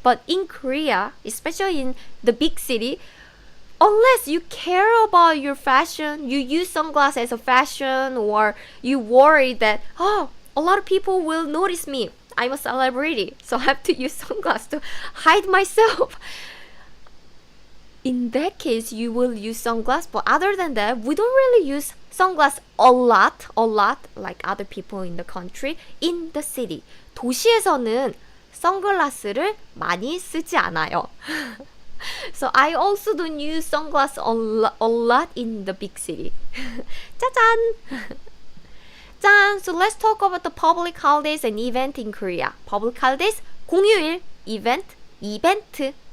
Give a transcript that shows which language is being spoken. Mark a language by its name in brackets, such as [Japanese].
[English] But in Korea, especially in the big city, unless you care about your fashion, you use sunglasses as a fashion, or you worry that, a lot of people will notice me. I'm a celebrity, so I have to use sunglasses to hide myself. In that case, you will use sunglasses. But other than that, we don't really use sunglasses a lot like other people in the country. In the city, [Korean] 도시에서는 선글라스를 많이 쓰지 않아요. [English] So I also don't use sunglasses a lot in the big city. [Korean] 짜잔! 짠! [English] So let's talk about the public holidays and event in Korea. Public holidays, 공휴일, 이벤트.